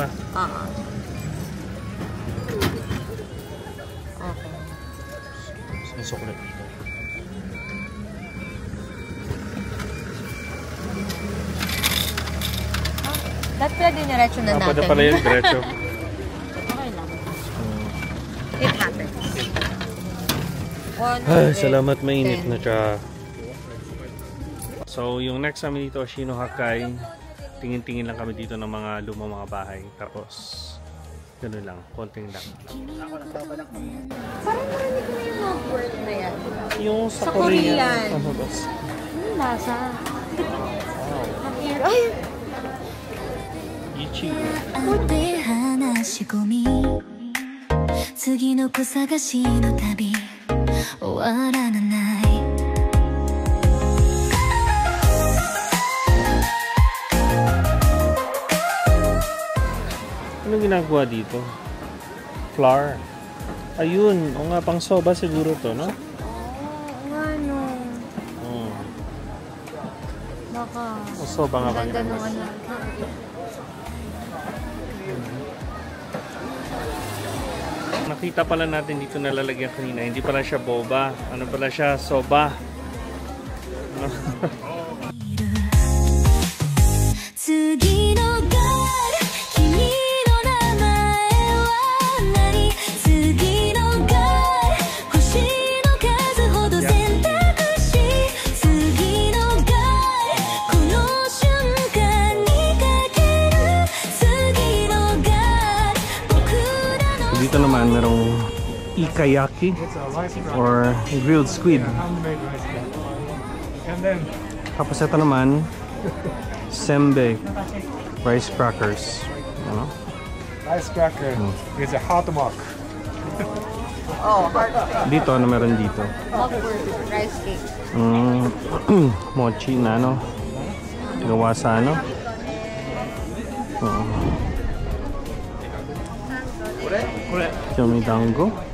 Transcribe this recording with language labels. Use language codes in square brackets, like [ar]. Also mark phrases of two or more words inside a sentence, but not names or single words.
[tl] Oo. Okay. Yung suklet dito. Dapat pala diniretso na natin. Pwede pala yung diretso. Okay lang. [en] It happens. [tl] Ay, salamat mainit na tsa. So, yung next namin dito, Shinohakai. Tingin-tingin lang kami dito ng mga lumang mga bahay. Tapos, gano'n lang. Konting lang. Parang narinig ko na yung mga word na yan. Yung sa Korean. Ano ba? Ano lasa? Wow. Ay! Ichi. [ja] 会って話し込み次の子探しの旅終わらない [tl] Anong ginagawa dito? Flour. Ayun. O nga, pang soba siguro to, no? Ano? Baka. O soba nga ba? Ganda nung ano. Nakita pala natin dito na lalagyan kanina. Hindi pala siya boba. Ano pala siya? Soba. Ano? [ja] 次のガール君の名前は何次のガール星の数ほど選択肢次のガールこの瞬間にかける次のガール僕らの [tl] Dito naman merong ikayaki or [en] grilled squid. [tl] Tapos ito naman sembe [en] rice crackers. [tl] Ano? [en] Rice cracker is a hot mug. [tl] Dito ano meron dito? [en] Rice cake. [tl] Mochi na ano? Gawa sa ano? Yomidango.